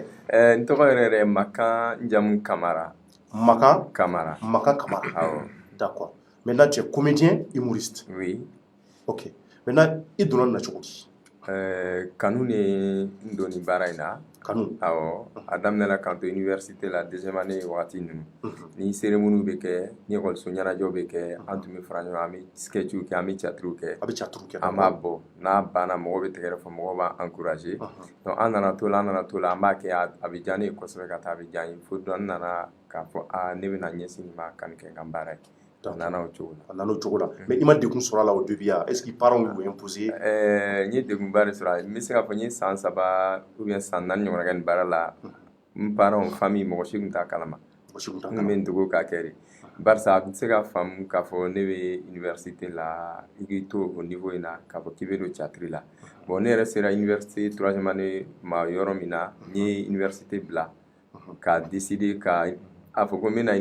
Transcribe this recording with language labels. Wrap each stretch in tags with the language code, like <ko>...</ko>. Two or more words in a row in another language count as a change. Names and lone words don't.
<bm>n tɔgɔ yɛrɛ Makan Njamu Kamara Makan Kamara</bm> <fr>awɔ d'accord maintenant tu es comédien humoriste oui</fr> <bm>ok maintenant i donna nin na cogo di kanu ne n don nin baara in na kanu awɔ a daminɛla k'an to université la</bm> <fr>deuxième année</fr> <bm>wagati ninnu ni cérémonie bɛ kɛ ni école ɲɛnajɛw bɛ kɛ an tun bɛ fara ɲɔgɔn an bɛ sketchiw kɛ an bɛ théâtre kɛ an b'a bɔ n'a banna mɔgɔw bɛ tɛgɛrɛ fɔ mɔgɔw b'an encourager donc an nana to la an b'a kɛ a bɛ diya ne ye kosɛbɛ ka taa a bɛ diya n ye fo dɔ n nana k'a fɔ ne bɛna ɲɛsin nin ma ka nin kɛ n ka baara ye a nana o cogo la mais i ma degun sɔrɔ a la</bm> <fr>au début est ce que parents</fr> <bm>y'u imposer n ye degunba de sɔrɔ a la n bɛ se k'a fɔ n ye san 3</bm> <fr>ou bien</fr> <bm>san 4 ɲɔgɔnna kɛ nin baara la n parents famille mɔgɔ si tun t'a kalama n tun bɛ n dogo k'a kɛ de barisa a tun tɛ se ka faamu k'a fɔ ne bɛ université la i k'i to o niveau in na k'a fɔ k'i bɛ don théâtre la bon ne yɛrɛ sera université 3e année ma yɔrɔ min na n ye université bila ka décider ka a fɔ ko n bɛna</bm>